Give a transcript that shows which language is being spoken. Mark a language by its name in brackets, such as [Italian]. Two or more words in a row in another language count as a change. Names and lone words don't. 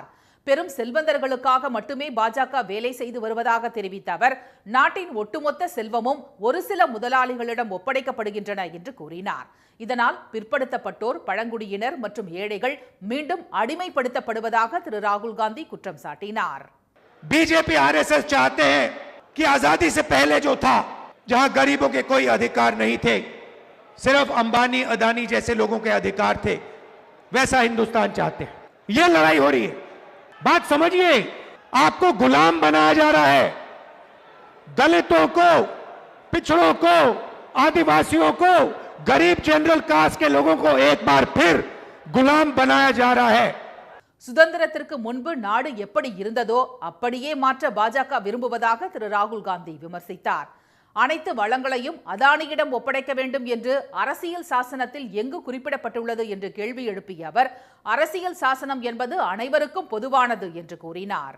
[Tamil] பெரும் செல்வந்தர்களுக்காக மட்டுமே பாஜக வேலை செய்து வருவதாக தெரிவித்த அவர், நாட்டின் ஒட்டுமொத்த செல்வமும் ஒரு சில முதலாளிகளிடம் ஒப்படைக்கப்படுகின்றன என்று கூறினார். இதனால் பிற்படுத்தப்பட்டோர், பழங்குடியினர் மற்றும் ஏழைகள் மீண்டும் அடிமைப்படுத்தப்படுவதாக திரு ராகுல் காந்தி குற்றம் சாட்டினார். [Hindi] बीजेपी RSS चाहते हैं कि आजादी से पहले जो था, जहां गरीबों के कोई अधिकार नहीं थे, सिर्फ अंबानी, अदानी जैसे लोगों के अधिकार थे, वैसा हिंदुस्तान चाहते हैं. यह लड़ाई हो रही है. बात समझिए, आपको गुलाम बनाया जा रहा है. दलितों को, पिछड़ों को, आदिवासियों को, गरीब [English] general caste [Hindi] के लोगों को एक बार फिर गुलाम बनाया जा रहा है. [Tamil] சுதந்திரத்திற்கு முன்பு நாடு எப்படி இருந்ததோ அப்படியே மாற்ற பாஜக விரும்புவதாக திரு ராகுல் காந்தி விமர்சித்தார். அனைத்து வளங்களையும் அதானியிடம் ஒப்படைக்க வேண்டும் என்று அரசியல் சாசனத்தில் எங்கு குறிப்பிடப்பட்டுள்ளது என்று கேள்வி எழுப்பிய அவர், அரசியல் சாசனம் என்பது அனைவருக்கும் பொதுவானது என்று கூறினார்.